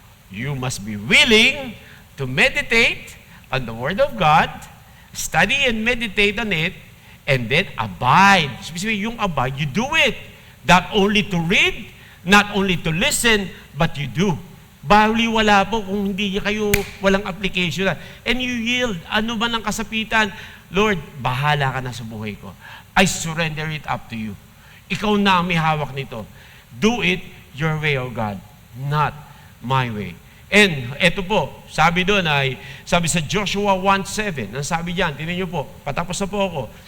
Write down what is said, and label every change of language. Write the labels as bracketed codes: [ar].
[en] You must be willing to meditate on the Word of God, study and meditate on it, and then abide. Specifically, yung abide, you do it. Not only to read, not only to listen, but you do. [tl] Baliwala po kung hindi kayo walang application. [en] And you yield. [tl] Ano man ang kasapitan, Lord, bahala ka na sa buhay ko. [en] I surrender it up to you. [tl] Ikaw na ang may hawak nito. [en] Do it your way, O God, not my way. [tl] And eto po, sabi sa Joshua 1:7, ang sabi diyan, tingnan niyo po, patapos na po ako.